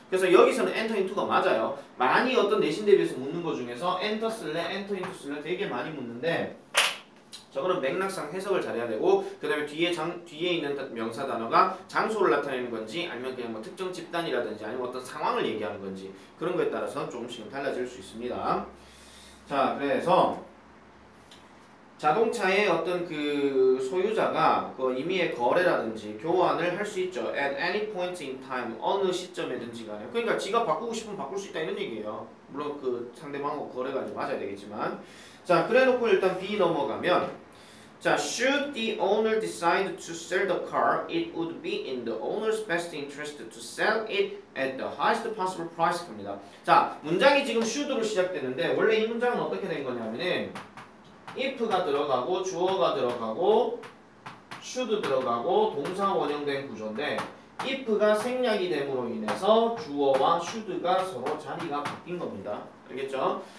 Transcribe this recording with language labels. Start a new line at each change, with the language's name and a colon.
Korean: 그래서 여기서는 enter into가 맞아요. 많이 어떤 내신 대비해서 묻는 것 중에서 enter 쓸래, enter into 쓸래 되게 많이 묻는데 저거는 맥락상 해석을 잘해야 되고 그 다음에 뒤에 있는 명사 단어가 장소를 나타내는 건지 아니면 그냥 뭐 특정 집단이라든지 아니면 어떤 상황을 얘기하는 건지 그런 거에 따라서 조금씩은 달라질 수 있습니다. 자 그래서 자동차의 어떤 그 소유자가 그 임의의 거래라든지 교환을 할 수 있죠.
English: at any point in time
Korean: 어느 시점에든지 간에 그러니까 지가 바꾸고 싶으면 바꿀 수 있다 이런 얘기예요. 물론 그 상대방하고 거래가 좀 맞아야 되겠지만 자 그래 놓고 일단 B 넘어가면 자
English: should the owner decide to sell the car it would be in the owner's best interest to sell it at the highest possible price
Korean: 합니다. 자 문장이 지금 should로 시작되는데 원래 이 문장은 어떻게 된 거냐면은 if가 들어가고 주어가 들어가고 should 들어가고 동사 원형된 구조인데 if가 생략이 됨으로 인해서 주어와 should가 서로 자리가 바뀐 겁니다. 알겠죠?